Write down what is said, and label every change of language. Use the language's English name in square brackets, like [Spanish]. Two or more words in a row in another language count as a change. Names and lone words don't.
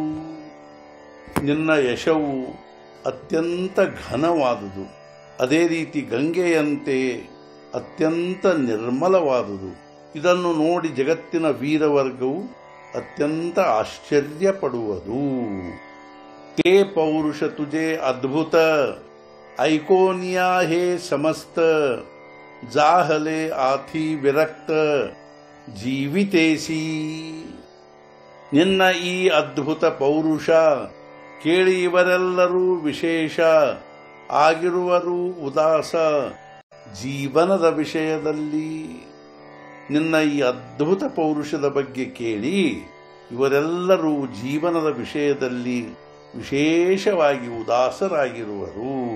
[Kannada] ನಿನ್ನ ಯಶವು ಅತ್ಯಂತ ಘನವಾದುದು, ಅದೇ ರೀತಿ ಗಂಗೆಯಂತೆ ಅತ್ಯಂತ ನಿರ್ಮಲವಾದುದು। ಇದನ್ನು ನೋಡಿ ಜಗತ್ತಿನ ವೀರವರ್ಗವು ಅತ್ಯಂತ ಆಶ್ಚರ್ಯಪಡುವುದು। [Marathi] ते पौरुष तुझे अद्भुत ऐकोनिया हे समस्त जाहले आथी विरक्त ಜೀವಿತೇಸಿ। [Kannada] ನಿನ್ನ ಈ ಅದ್ಭುತ ಪೌರುಷ ಕೇಳಿ ಇವರೆಲ್ಲರೂ ವಿಶೇಷ ಆಗಿರುವರು ಉದಾಸ ಜೀವನದ ವಿಷಯದಲ್ಲಿ। ನಿನ್ನ ಈ ಅದ್ಭುತ ಪೌರುಷದ ಬಗ್ಗೆ ಕೇಳಿ ಇವರೆಲ್ಲರೂ ಜೀವನದ ವಿಷಯದಲ್ಲಿ ವಿಶೇಷವಾಗಿ ಉದಾಸರಾಗಿರುವರು।